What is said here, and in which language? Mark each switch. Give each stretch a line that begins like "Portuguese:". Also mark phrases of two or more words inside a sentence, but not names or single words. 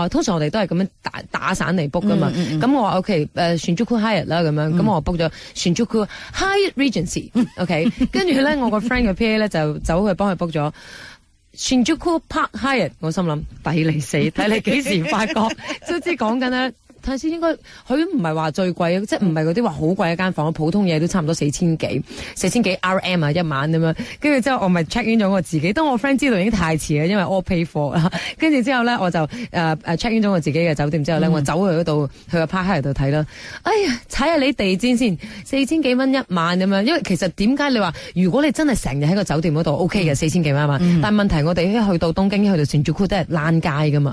Cantonese: 通常我哋都係咁樣打散嚟 book 噶嘛。咁我話 OK，Shinjuku Hyatt 啦咁樣，咁我 book 咗 Shinjuku Hyatt Regency，OK，跟住咧我個 friend 嘅 PA 咧就走去幫佢 book 咗Shinjuku Park Hyatt， 我心諗抵你死，睇你幾時發覺，都知講緊咧。睇先應該佢唔係話最貴，即係唔係嗰啲話好貴一間房，普通嘢都差唔多4000幾 RM 啊一晚咁樣。跟住之後我咪
English: check in
Cantonese: 咗我自己，當我 friend 知道已經太遲啦，因為
English: all pay for
Cantonese: 啦。跟住之後咧我就
English: check in
Cantonese: 咗我自己嘅酒店之後咧，我走去嗰度去個 Park Hyatt度睇啦。哎呀，踩下你地氈先，4000幾蚊一晚咁樣。因為其實點解你話如果你真係成日喺個酒店嗰度 OK 嘅4000幾蚊一晚，但係問題我哋一去到東京，去到Shinjuku都係躝街噶嘛。